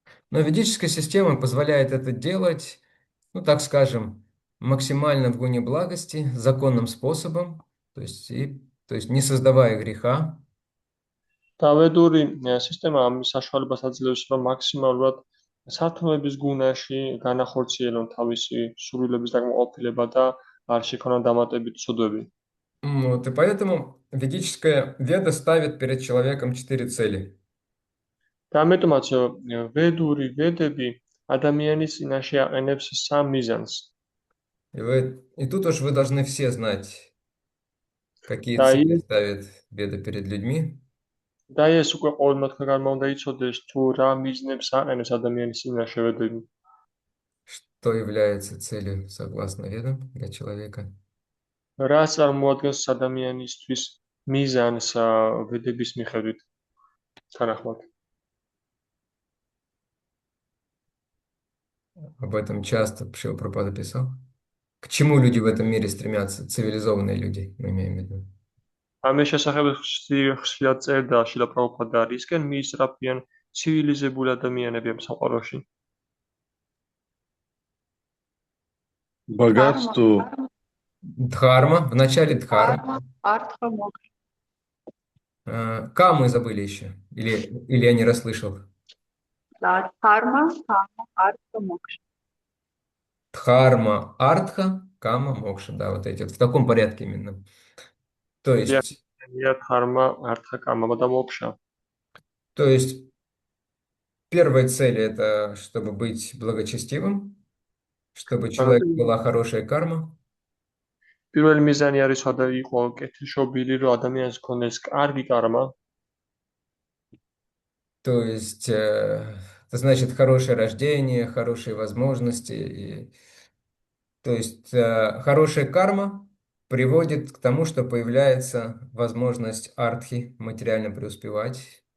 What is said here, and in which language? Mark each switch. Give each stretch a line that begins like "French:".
Russian: Но ведическая система позволяет это делать, ну, так скажем, максимально в гуне благости, законным способом, то есть не создавая греха.
Georgian: და ვედური სისტემა ამ საშუალებას აძლევს, რომ მაქსიმალურად სათნოების გუნაში განახორციელონ თავისი სურვილების დაკმაყოფილება და არ შექმნან დამატებითი ცოდვები.
Russian: Вот, и поэтому ведическая веда ставит перед человеком 4 цели.
Georgian: და ამიტომაც ვედური ვედები ადამიანის წინაშე აყენებს სამ მიზანს.
Russian: И тут уж вы должны все знать, какие Да, цели и- ставит веда перед людьми.
Georgian: და ეს უკვე ყოველმა თქვენგანმა უნდა იცოდეს, თუ რა მიზნებს აყენებს ადამიანის წინაშე ვედები.
Russian: Что является целью согласно ведам для человека?
Georgian: რა წარმოადგენს ადამიანისთვის მიზანს ვედების მიხედვით თანახმად.
Russian: Об этом часто Шрила Прабхупада писал. К чему люди в этом мире стремятся? Цивилизованные люди, мы имеем в виду.
Georgian: ამის შესახებ ხშირად წერდა შილა პრაბჰუპადა, რისკენ მიისწრაფიან ცივილიზებული ადამიანები ამ სამყაროში.
Russian: Богатству, Дхарма, в начале дхарма. Артха, мокша. Камы забыли еще? Или я не расслышал? Да, дхарма, кама, артха, мокша. Дхарма, артха, кама, мокша. Да, вот эти вот в таком порядке именно. То есть,
Georgian: დхарმა, ართა, კამა და მოქშა.
Russian: то есть первая цель — это чтобы быть благочестивым, чтобы у человека была хорошая карма.
Georgian: პირველი მიზანი არის იყო კეთილშობილი, რომ ადამიანს ჰქონდეს კარგი კარმა.
Russian: То есть, это значит хорошее рождение, хорошие возможности. То есть, хорошая карма приводит к тому, что появляется возможность артхи материально преуспевать.